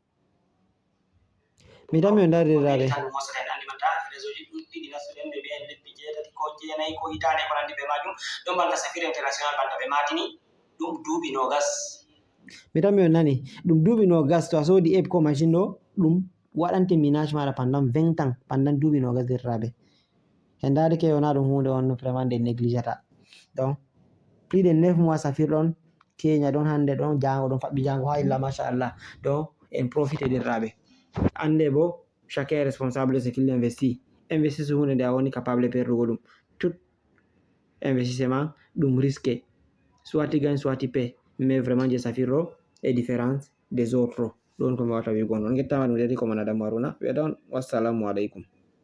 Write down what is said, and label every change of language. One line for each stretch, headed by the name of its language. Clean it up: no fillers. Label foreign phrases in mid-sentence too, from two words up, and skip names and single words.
Fula: Mi tan mi on ndari derraɓe. Réseauji ɗuɗɗi nastuɗen ɓe mbiyen lebbi 8 ko 9 ko hitande ko nandi ɓe majum ɗon banta Saphir International banta ɓe matini ɗum duuɓi 20. Mi tan mi on nani ɗum duuɓi 20 to a sodi app ko machine ɗo ɗum waɗante minage maɗa
French: pendant 20 ans,
Fula: pendant duuɓi 20 derraɓe. En ndari ke wona ɗum hunde on
French: vraiment de négligeata.
Fula: Donc plus de 9 mois Saphir ɗon Kenya ɗon hande ɗon jango ɗon faɓɓi jango ha illa machallah.
French: Donc en profite derraɓe.
Fula: Ande bo
French: chacun est responsable de ce qu'il investit.
Fula: Investir sur hunde nde a woni capable perdugo ɗum.
French: Tout investissement ɗum risqué. Soit tu gagnes soit tu paies. Mais vraiment je Saphir ɗo est différente des autres.
Fula: Ɗon ko mi wawata wigo on. On gettama ɗum dedi ko mon Adamou Haruna. Wi'ata on
Arabic: والسلام عليكم.